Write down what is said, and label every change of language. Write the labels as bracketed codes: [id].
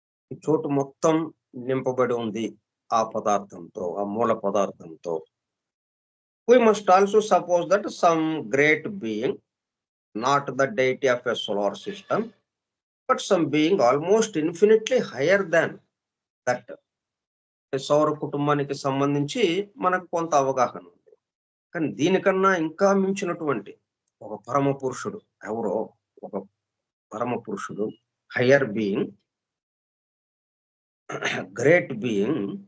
[te] ఈ చోటు మొత్తం నింపబడి ఉంది ఆ పదార్థంతో, ఆ మూల పదార్థంతో. [en] We must also suppose that some great being, not the deity of a solar system, but some being almost infinitely higher than that. [te] సౌర కుటుంబానికి సంబంధించి మనకు కొంత అవగాహన ఉంది, కానీ దీనికన్నా ఇంకా మించినటువంటి ఒక పరమ పురుషుడు ఎవరో, ఒక పరమ పురుషుడు, [en] higher being, great being,